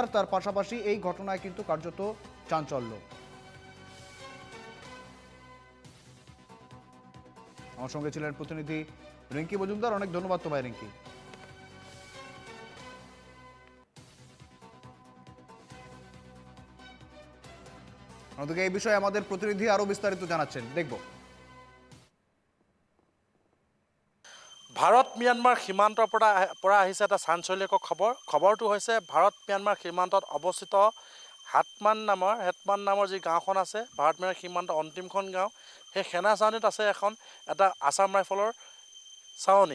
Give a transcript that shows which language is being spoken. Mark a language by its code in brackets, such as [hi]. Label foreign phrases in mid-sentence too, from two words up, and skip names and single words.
[bn] তার পাশাপাশি এই ঘটনায় কিন্তু কার্যত চাঞ্চল্য। আমার সঙ্গে ছিলেন প্রতিনিধি রিঙ্কি মজুমদার। অনেক ধন্যবাদ তোমায় রিঙ্কি। অন্যদিকে এই বিষয়ে আমাদের প্রতিনিধি আরো বিস্তারিত জানাচ্ছেন, দেখব। [as] ভাৰত ম্যানমাৰ সীমান্তৰ পৰা আহিছে এটা চাঞ্চল্যকৰ খবৰটো হৈছে ভাৰত ম্যানমাৰ সীমান্তত অৱস্থিত হেটমান নামৰ যি গাঁওখন আছে, ভাৰত ম্যানমাৰ সীমান্তৰ অন্তিমখন গাঁও, সেই সেনা চাউনীত আছে এটা আছাম ৰাইফলৰ চাউনী।